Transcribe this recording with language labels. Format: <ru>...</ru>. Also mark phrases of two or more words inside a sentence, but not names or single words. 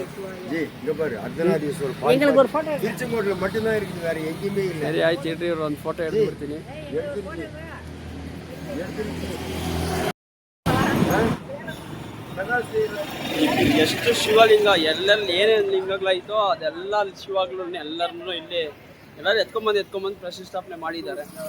<ta>இங்க பாரு, அர்த்தநாதீஸ்வரர் எங்களுக்கு ஒரு போட்டோ திருச்செங்கோட்ல மட்டும் தான் இருக்குது, வேற எங்கேயுமே இல்ல.</ta> <kn>ಸರಿ ಆಯ್ತು ಇಡ್ರಿ, ಒಂದು ಫೋಟೋ எடுத்துಬಿಡ್ತೀನಿ. ಎಷ್ಟು ಶಿವಲಿಂಗ, ಎಲ್ಲೆಲ್ಲಿ ಏನೇನು ಲಿಂಗಗಳಾಯ್ತೋ ಅದೆಲ್ಲ ಶಿವಗಳನ್ನ ಎಲ್ಲರನ್ನೂ ಇಲ್ಲಿ ಎಲ್ಲರೂ ಎತ್ಕೊಂಬಂದು ಪ್ರತಿಷ್ಠಾಪನೆ ಮಾಡಿದ್ದಾರೆ.</kn>